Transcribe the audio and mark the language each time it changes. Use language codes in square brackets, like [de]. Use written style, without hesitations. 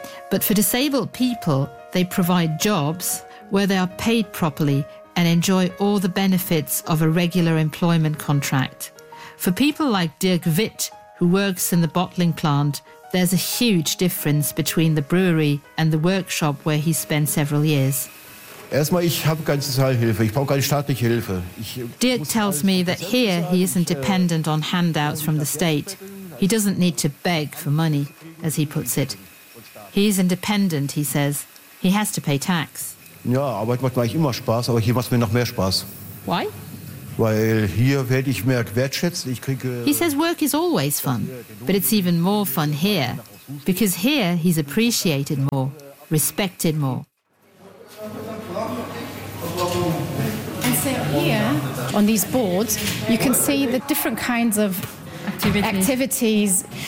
[en] But for disabled people, they provide jobs where they are paid properly and enjoy all the benefits of a regular employment contract. For people like Dirk Witt, who works in the bottling plant, there's a huge difference between the brewery and the workshop where he spent several years. [de] Erstmal, ich habe keine Sozialhilfe. Ich brauche keine staatliche Hilfe. [en] Dirk tells me that here he isn't dependent on handouts from the state. He doesn't need to beg for money, as he puts it. He is independent, he says. He has to pay tax. [de] Ja, Arbeit macht mir immer Spaß, aber hier macht es mir noch mehr Spaß. [en] Why? [de] Weil hier werde ich mehr wertschätzt. [en] He says work is always fun, but it's even more fun here, because here he's appreciated more, respected more. And so here, on these boards, you can see the different kinds of activities.